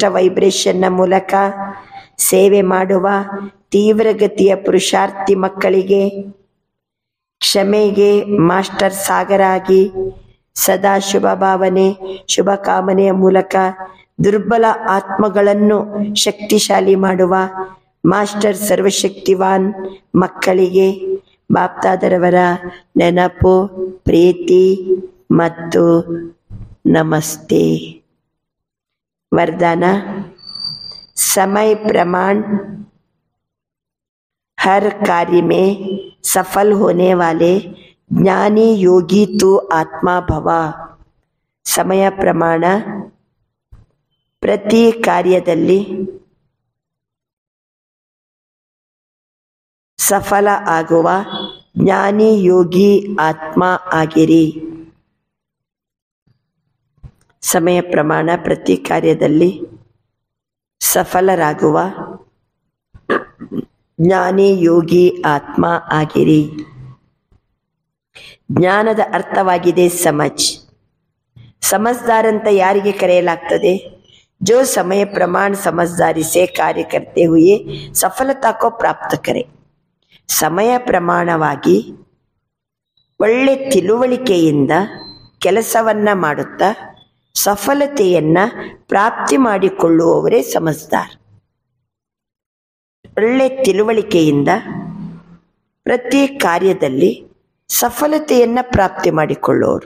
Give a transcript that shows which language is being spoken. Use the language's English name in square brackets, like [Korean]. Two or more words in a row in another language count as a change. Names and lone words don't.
[Kannada] ವೈಬ್ರೇಷನ್ನ ಮೂಲಕ ಸೇವೆ ಮಾಡುವ ತೀವ್ರಗತಿಯ ಪುರುಷಾರ್ಥಿ ಮಕ್ಕಳಿಗೆ ಕ್ಷಮೆಗೆ ಮಾಸ್ಟರ್ ಸಾಗರ ಆಗಿ ಸದಾ ಶುಭ ಭಾವನೆ, ಶುಭ ಕಾಮನೆಯ ಮೂಲಕ ದುರ್ಬಲ ಆತ್ಮಗಳನ್ನು ಶಕ್ತಿಶಾಲಿ ಮಾಡುವ ಮಾಸ್ಟರ್ ಸರ್ವಶಕ್ತಿವಾನ್ ಮಕ್ಕಳಿಗೆ ಬಾಪ್ತಾದರವರ ನೆನಪು, ಪ್ರೀತಿ ಮತ್ತು ನಮಸ್ತೆ. [Hindi] वरदान समय प्रमाण हर कार्य में सफल होने वाले ज्ञानी योगी तू आत्मा भवा. [Kannada] ಸಮಯ ಪ್ರಮಾಣ ಪ್ರತಿ ಕಾರ್ಯದಲ್ಲಿ ಸಫಲ ಆಗುವ ಜ್ಞಾನಿ ಯೋಗಿ ಆತ್ಮ ಆಗಿರಿ. ಸಮಯ ಪ್ರಮಾಣ ಪ್ರತಿ ಕಾರ್ಯದಲ್ಲಿ ಸಫಲರಾಗುವ ಜ್ಞಾನಿ ಯೋಗಿ ಆತ್ಮ ಆಗಿರಿ. ಜ್ಞಾನದ ಅರ್ಥವಾಗಿದೆ ಸಮಜ್. समझदार ಅಂತ ಯಾರಿಗೆ ಕರೆಯಲಾಗ್ತದೆ? [Hindi] जो समय प्रमाण समझदारी से कार्य करते हुए सफलता को प्राप्त करे. [Kannada] ಸಮಯ ಪ್ರಮಾಣವಾಗಿ ಒಳ್ಳೆ ತಿಳುವಳಿಕೆಯಿಂದ ಕೆಲಸವನ್ನ ಮಾಡುತ್ತಾ ಸಫಲತೆಯನ್ನ ಪ್ರಾಪ್ತಿ ಮಾಡಿಕೊಳ್ಳುವವರೇ ಸಮಜ್ದಾರ್. ಒಳ್ಳೆ ತಿಳುವಳಿಕೆಯಿಂದ ಪ್ರತಿ ಕಾರ್ಯದಲ್ಲಿ ಸಫಲತೆಯನ್ನ ಪ್ರಾಪ್ತಿ ಮಾಡಿಕೊಳ್ಳುವವರು.